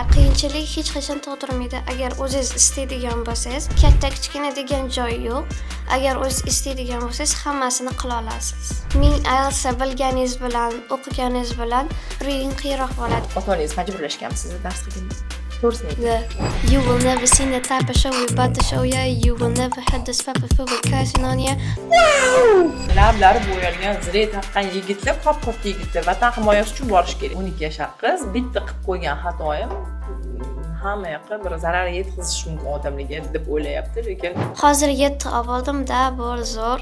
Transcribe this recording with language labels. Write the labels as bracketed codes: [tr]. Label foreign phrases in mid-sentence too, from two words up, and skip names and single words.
[uz] Qiyinchilik hech qachon tug'dirmaydi. Agar o'zingiz istaydigan bo'lsangiz, katta kichkina degan joyi yo'q. Agar o'zingiz istaydigan bo'lsangiz, hammasini qila olasiz. Ming IELTS bilganingiz bilan, o'qiganingiz bilan reading qiyinroq bo'ladi. Ota-onangiz majburlashganmi sizni dars qilishga? To'g'risini ayting. [en] You will never see the type of show we about to show ya. You will never have this type of food with cursing on ya. [uz] Lablari bo'yalgan, zire taqqan yigitlar, qop-qop yigitlar Vatan himoyasi uchun borish kerak. 12 yoshar qiz bitta qilib qo'ygan xatoyim hamma yoqqa bir zarar yetkazish mumkin odamlarga deb o'ylayapti, lekin Hozir 7 oldim-da, bor zo'r.